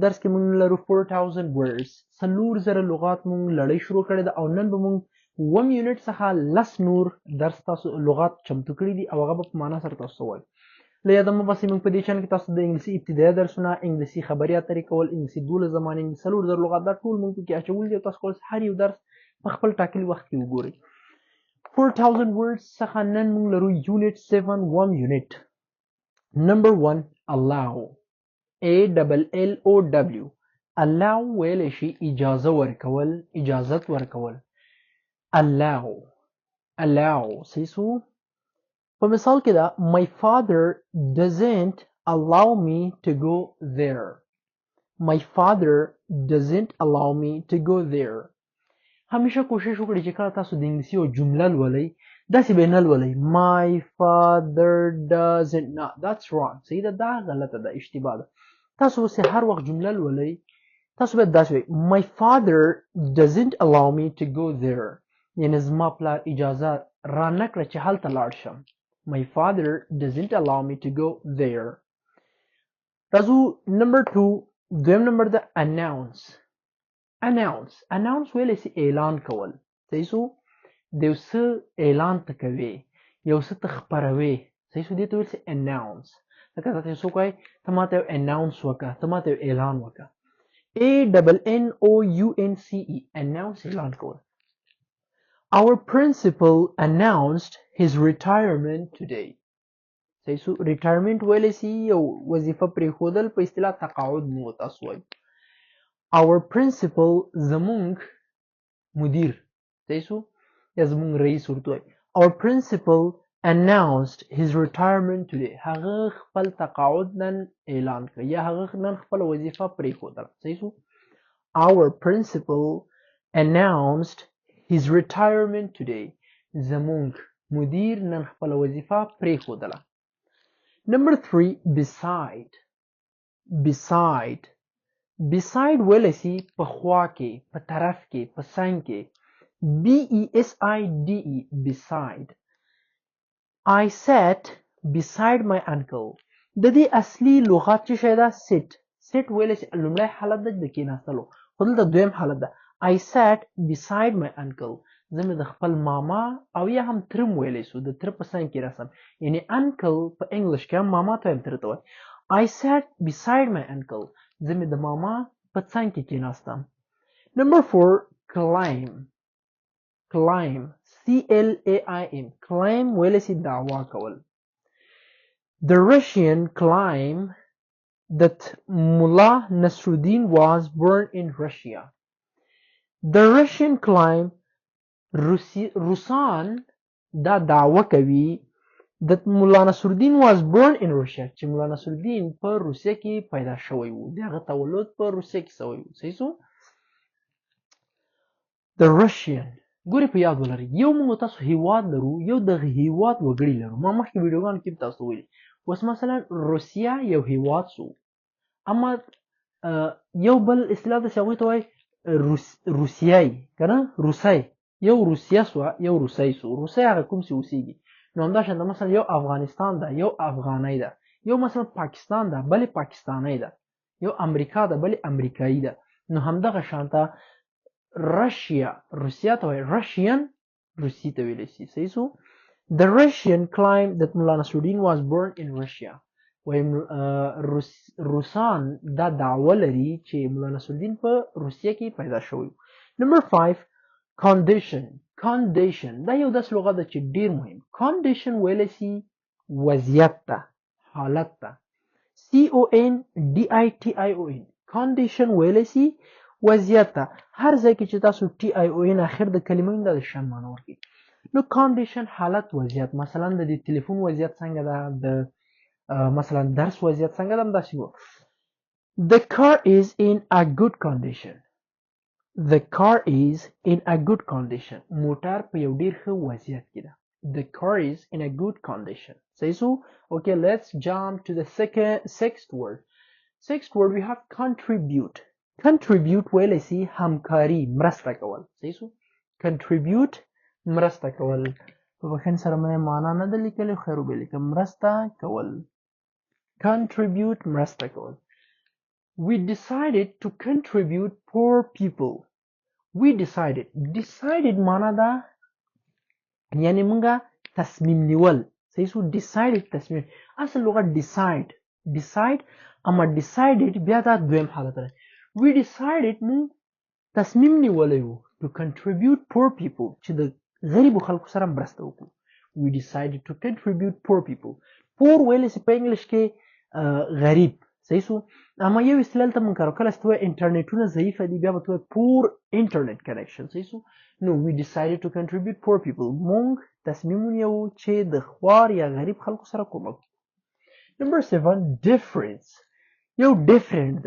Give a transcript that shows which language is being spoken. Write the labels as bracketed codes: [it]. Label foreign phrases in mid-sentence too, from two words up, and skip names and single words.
[ps] درس کې موږ لرو 4000 words، 4000 لغات موږ لړۍ شروع کړې ده او نن به موږ 1 یونټ څخه 10 نور درس تاسو لغات چمتو کړي دي او هغه به په معنا سره تاسو وایي. له یاده مه باسئ موږ په دې چینل کې تاسو د انګلیسي ابتدایي درسونه، انګلیسي خبرې اترې کول، انګلیسي 12 زمانې، 4000 لغات دا ټول موږ پکې اچولي دي او تاسو کولی شئ هر یو درس په خپل ټاکلي وخت کې وګورئ. 4000 words څخه نن موږ لرو یونټ 7 1 یونټ. [en] نمبر 1 allow، ALLOW. [ps] allow ویلی شي اجازه ورکول، اجازت ورکول. allow صحیح سو. په مثال کې دا [en] my father doesn't allow me to go there. my father doesn't allow me to go there. [ps] همیشه کوشش وکړئ چې کله تاسو د انګلیسي یو جمله لولئ داسې به یې نه لولئ [en] my father doesn't. نه that's wrong، [ps] صحیح ده، دا غلطه ده، اشتباه ده. تاسو اوس هر وخت جمله لولئ تاسو باید داسې وایئ [en] my father doesn't allow me to go there، [ps] یعنې زما پلار اجازه را نه کړه چې هلته لاړ شم. [en] my father doesn't allow me to go there. [ps] راځو نمبر 2. دویم نمبر ده announce. announce ویلی سي اعلان کول، صحیح سو. د یو څه اعلان ته کوې، یو څه ته خپروې، صحیح سو، دې ته ویل سي announce. لکه تاسو څوک وایي ته ماته یو announce وکړه، ته ماته یو اعلان وکړه. [en] ANNOUNCE announce [ps] اعلان کول. [en] Our principal announced his retirement today. [ps] صحیح سو. retirement ویلی سي یو وظیفه پرېښودل، په اصطلاح تقاعد مو تاسو وایي. [en] our principal [ps] زمونږ مدیر، صحیح سو، یا زمونږ رئیس ورته وایي. [en] our principal announced his retirement today. [ps] هغه خپل تقاعد نن اعلان کړ یا هغه نن خپل وظیفه پرېښودله، صحیح سو. [en] our principal announced his retirement today. [ps] زمونږ مدیر نن خپل وظیفه پرېښودله. نمبر 3 beside ویلی سي په خوا کې، په طرف کې، په څنګ کې. [en] BESIDE beside. I sat beside my uncle. [ps] د دې اصلي لغات چې شی ده sit ویلی سي لومړی حالت ده د کېناستلو، خو دلته دویم حالت ده. [en] I sat beside my uncle. [ps] زه مې د خپل ماما او یا هم تره م ویلی سو، د تره په څنګ کې رسم، یعنې uncle په انګلیش کې هم ماما ته هم تره ته وایي. [en] I sat beside my uncle. [ps] زه مې د ماما په څنګ کې کېناستم. [en] نمبر 4 claim. CLAIM. [ps] claim ویلی سي دعوا کول. [en] The Russian claim that Mullah Nasruddin was born in Russia. The Russian claim [ps] روسان دا دعوه کوي [en] that Mullah Nasruddin was born in Russia، [ps] چې مولا نصرالدین په روسیه کې پیدا شوی و، د هغه تولد په روسیه کې شوی و، صحیح سو. [en] The Russian [ps] ګورې په یاد ولرئ یو موږ تاسو هیواد لرو، یو دغه هیواد وګړي لرو. ما مخکې ویډیوګانو کې تاسو ویلي اوس مثلا روسیه یو هیواد سو، اما یو بل اصطلاح داسې هغوی ته وایي روسیایي که نه، روسی، یو روسیه سوه یو روسی سو. روسی هغه کوم چې اوسېږي. نو همداشانته مثلا یو افغانستان ده یو افغانۍ ده، یو مثلا پاکستان ده بلې پاکستانۍ ده، یو امریکا ده بلې امریکایي ده. نو همدغه شانته رشیا روسیه ته وایي رشین، روسي ته ویلی شي. صحیح سو. [en] The Russian claimed that Mullah Nasruddin was born in Russia. [ps] وایي روسان دا دعوه لري چې مولا نصرالدین په روسیه کې پیدا شوی. نمبر 5 condition. condition دا یو داسې لغت ده چې ډیر مهم. condition ویلی شي وضعیت ته، حالت ته. [en] CONDITION condition [ps] ویلی شي وضعیت ته. هر ځای کې چې تاسو TION اخر د کلمې دا د شان معنی ورکوي. نو condition حالت وضعیت. مثلا د دې تلیفون وضعیت څنګه ده، د مثلا درس وضعیت څنګه ده، همداسې و. [en] The car is in a good condition. The car is in a good condition. [ps] موټر په یو ډیر ښه وضعیت کې ده. [en] The car is in a good condition. [ps] صحیح سو. [en] Okay, let's jump to the sixth word. Sixth word we have contribute. [ps] Contribute ویلی شي همکاري، مرسته کول. صحیح سو. Contribute مرسته کول. په بخښنې سره مې معنا نه ده لیکلې، خیر وبې لیکم. مرسته کول. Contribute مرسته کول. [en] We decided to contribute poor people. We decided [ps] معنا ده یعنی مونږه تصمیم نیول. صحیح سو. decided تصمیم. اصل لغت decide اما decided بیا دا دویم حالت ده. [en] We decided [ps] مونږ تصمیم نیولی وو [en] to contribute poor people [ps] چې د غریبو خلکو سره مرسته وکړو. [en] We decided to contribute poor people. [ps] poor ویلی سي په انګلیش کې غریب. صحیح سو. اما یو اصطلاح ته مونږ کارو کله چې ته وایې انټرنیټونه ضعیفه دي بیا به ته وایې [en] poor internet connection. [ps] صحیح سو. [en] نو we decided to contribute poor people. [ps] مونږ تصمیم ونیوو چې د خوار یا غریب خلکو سره کومک وکړو. [en] Number 7 difference. یو different ده.